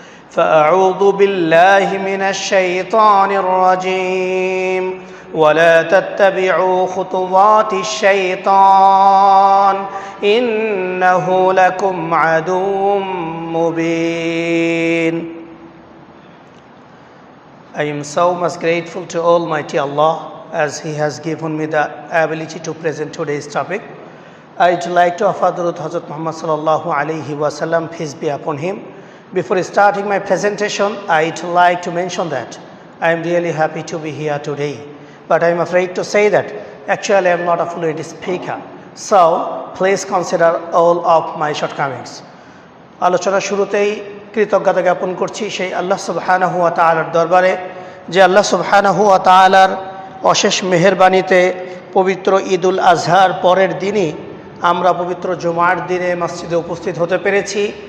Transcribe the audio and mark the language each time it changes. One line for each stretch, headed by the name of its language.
Arabic: فأعوذ بالله من الشيطان الرجيم. ولا تتبعوا خطوات الشيطان إنه لكم عدو مبين.
English: I am so much grateful to Almighty Allah as He has given me the ability to present today's topic. I'd like to offer Durud Hazrat Muhammad sallallahu alayhi wa sallam, peace be upon him. Before starting my presentation, I'd like to mention that I am really happy to be here today. But I am afraid to say that actually I am not a fluent speaker. So please consider all of my shortcomings.
Bangla: আলোচনা শুরুতেই কৃতজ্ঞতা জ্ঞাপন করছি সেই আল্লাহ সুবহানাহু ওয়া তাআলার দরবারে, যে আল্লাহ সুবহানাহু ওয়া তাআলার অশেষ মেহেরবানিতে পবিত্র ঈদুল আজহার পরের দিনই আমরা পবিত্র জুমার দিনে মসজিদে উপস্থিত হতে পেরেছি।